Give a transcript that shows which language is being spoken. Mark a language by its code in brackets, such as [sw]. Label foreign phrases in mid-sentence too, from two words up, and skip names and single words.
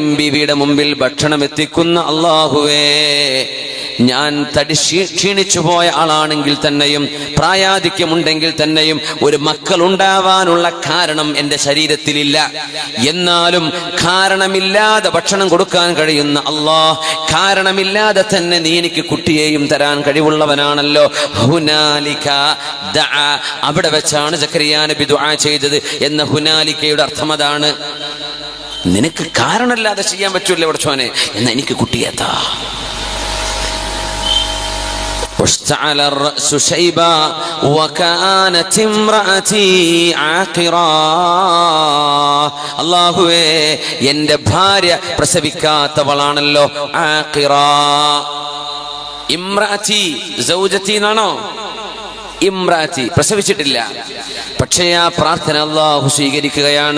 [ml] ബീവിയുടെ മുമ്പിൽ ഭക്ഷണം എത്തിക്കുന്ന അല്ലാഹുവേ, ഞാൻ ക്ഷീണിച്ചു പോയ ആളാണെങ്കിൽ തന്നെയും, പ്രായാധിക്യമുണ്ടെങ്കിൽ തന്നെയും, ഒരു മക്കൾ ഉണ്ടാവാനുള്ള കാരണം എന്റെ ശരീരത്തിലില്ല, എന്നാലും കാരണമില്ലാതെ ഭക്ഷണം കൊടുക്കാൻ കഴിയുന്ന അല്ലാഹ്, കാരണമില്ലാതെ തന്നെ നീ എനിക്ക് കുട്ടിയെയും തരാൻ കഴിവുള്ളവനാണല്ലോ. [ar] هنالك دعا, [ml] അവിടെ വെച്ചാണ് സക്കരിയ നബി ദുആ ചെയ്തത് എന്ന ഹുനാലിക്കയുടെ അർത്ഥം അതാണ്. നിനക്ക് കാരണമില്ലാതെ ചെയ്യാൻ പറ്റൂല്ലേ പടച്ചോനെ, എന്നാ എനിക്ക് കുട്ടിയെത്താ. [ar] واشتعل الرأس شيبا وكانت امرأتي عاقرا. [ml] അല്ലാഹുവേ, എന്റെ ഭാര്യ പ്രസവിക്കാത്തവളാണല്ലോ. ആഖിറ, [ar] امرأتي زوجتي [ml] എന്നാണോ? ഇമ്രാത്തി, പ്രസവിച്ചിട്ടില്ല. പക്ഷേ ആ പ്രാർത്ഥന അല്ലാഹു സ്വീകരിക്കുകയാണ്.